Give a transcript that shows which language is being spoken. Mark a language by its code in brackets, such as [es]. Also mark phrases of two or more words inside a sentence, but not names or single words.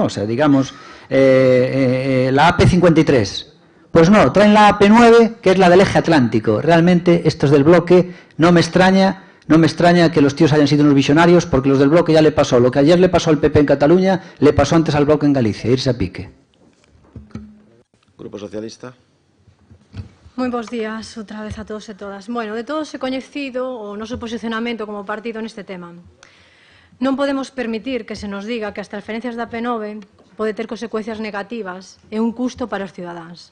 [es] O sea, digamos, la AP53. Pues no, traen la AP9, que es la del eje atlántico. Realmente, estos del bloque, no me extraña que los tíos hayan sido unos visionarios, porque los del bloque ya le pasó. Lo que ayer le pasó al PP en Cataluña, le pasó antes al bloque en Galicia, irse a pique. Grupo Socialista. [gl] Moi bons días outra vez a todos e todas. Bueno, de todos é coñecido o noso posicionamento como partido neste tema. Non podemos permitir que se nos diga que as transferencias da P9 pode ter consecuencias negativas e un custo para os cidadáns.